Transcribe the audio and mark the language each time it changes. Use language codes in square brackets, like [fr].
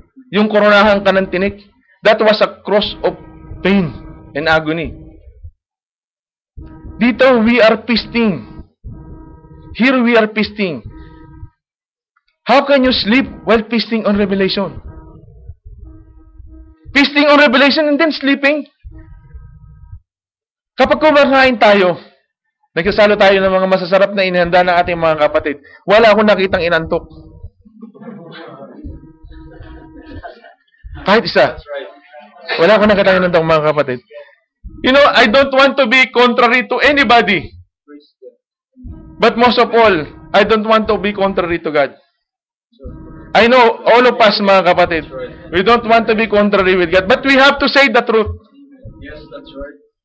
[tl] Yung koronahan ka ng tinik, [en] that was a cross of pain and agony. Dito, we are feasting. Here we are feasting. How can you sleep while feasting on Revelation? Feasting on Revelation and then sleeping? [tl] Kapag kumakain tayo, nagsasalo tayo ng mga masasarap na inihanda ng ating mga kapatid, wala akong nakitang inantok. Kahit isa. Wala akong nakitang inantok, mga kapatid. [en] You know, I don't want to be contrary to anybody. But most of all, I don't want to be contrary to God. I know, all of us, [tl] mga kapatid, [en] we don't want to be contrary with God, but we have to say the truth. Yes, that's right.